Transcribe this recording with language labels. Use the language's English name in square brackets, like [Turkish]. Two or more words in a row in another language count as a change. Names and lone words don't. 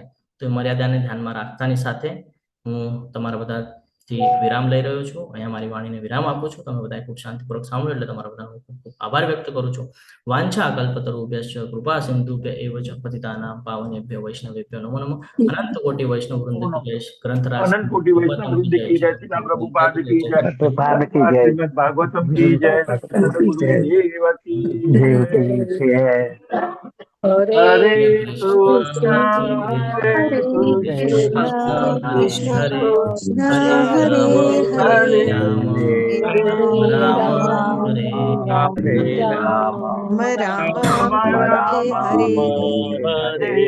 [Gujarati] તો એ મર્યાદાને ધ્યાનમાં રાખતાની સાથે હું તમારા બધાથી વિરામ લઈ રહ્યો છું. અહીંયા મારી વાણીને વિરામ આપું છું. તમે બધા ખૂબ શાંતિપૂર્વક સાંભળ્યો એટલે તમારા બધાનો ખૂબ ખૂબ આભાર વ્યક્ત કરું છું. [Sanskrit] વાંછા કલ્પતરુભ્યશ્ચ કૃપા સિંધુભ્ય એવ ચ પતિતાનાં પાવનેભ્યો વૈષ્ણવેભ્યો નમો નમઃ. [Hindi] अनंत कोटि वैष्णव वृंद की जय. ग्रंथराज अनंत कोटि वैष्णव वृंद की जय, श्रीला प्रभुपाद की जय, श्रीमद् भागवतम की जय, देवकी जय। [Sanskrit] हरे कृष्ण हरे कृष्ण कृष्ण कृष्ण हरे हरे हरे राम हरे राम राम हरे हरे